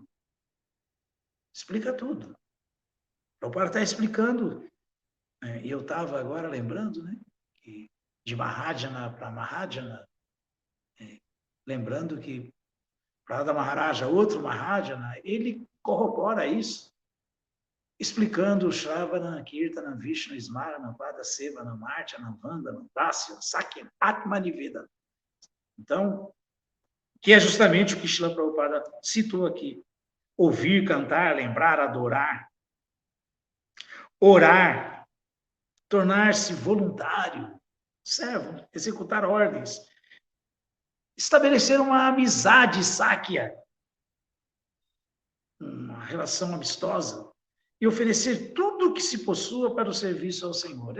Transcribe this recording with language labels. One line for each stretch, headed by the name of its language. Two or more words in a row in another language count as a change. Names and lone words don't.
Portuguese: Explica tudo. Prabhupada está explicando, e eu estava agora lembrando, né, que de Mahajana para Mahajana, lembrando que Prada Maharaja, outro Mahajana, ele corrobora isso, explicando o
Sanskrit: Shravana, Kirtana, Vishnu, Smarana, Pada, Sevana, Martana, Vandana, Dasya, Sakya, Atmaniveda.
Portuguese: Então, que é justamente o que Srila Prabhupada citou aqui. Ouvir, cantar, lembrar, adorar, orar, tornar-se voluntário, servo, executar ordens, estabelecer uma amizade sáquia, uma relação amistosa, e oferecer tudo o que se possua para o serviço ao Senhor.